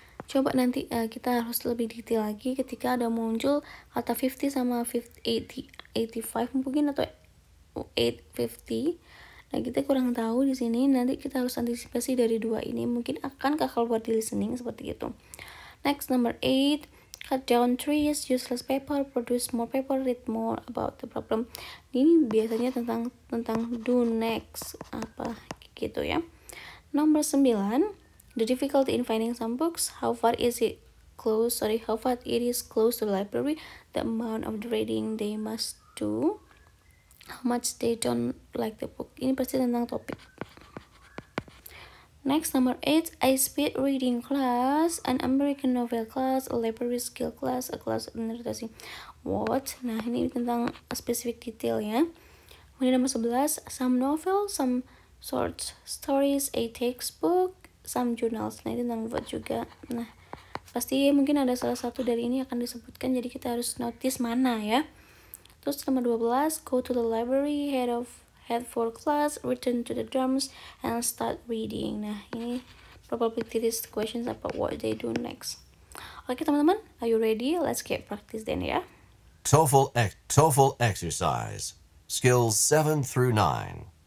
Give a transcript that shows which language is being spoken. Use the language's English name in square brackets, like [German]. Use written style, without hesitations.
[Indonesian] Coba nanti kita harus lebih detail lagi ketika ada muncul kata 50 sama 50, 85 mungkin atau 850. Nah, kita kurang tahu di sini. Nanti kita harus antisipasi dari dua ini. Mungkin akankah keluar di listening seperti itu. [English] Next, number 8. Cut down trees, useless paper, produce more paper, read more about the problem. [Indonesian] Ini biasanya tentang do next apa gitu ya. [English] Nomor 9, the difficulty in finding some books, how far it is close to the library, the amount of reading they must do, how much they don't like the book. [Indonesian] Ini pasti tentang topik. [English] Next, number 8, a speed reading class, an American novel class, a library skill class, a class of literary. What? [Indonesian] Nah, ini tentang spesifik detail ya. Kemudian nomor [English] 11, some novels, some short stories, a textbook, some journals. [Indonesian] Nah, ini tentang what juga. Nah, pasti mungkin ada salah satu dari ini akan disebutkan, jadi kita harus notice mana ya. Terus nomor [English] 12, go to the library, head for class, return to the dorms, and start reading. [Indonesian] Nah, ini [English] probability test questions about what they do next. [Indonesian] Oke teman-teman, [English] are you ready? Let's get practice then ya. TOEFL exercise, skills 7 through 9.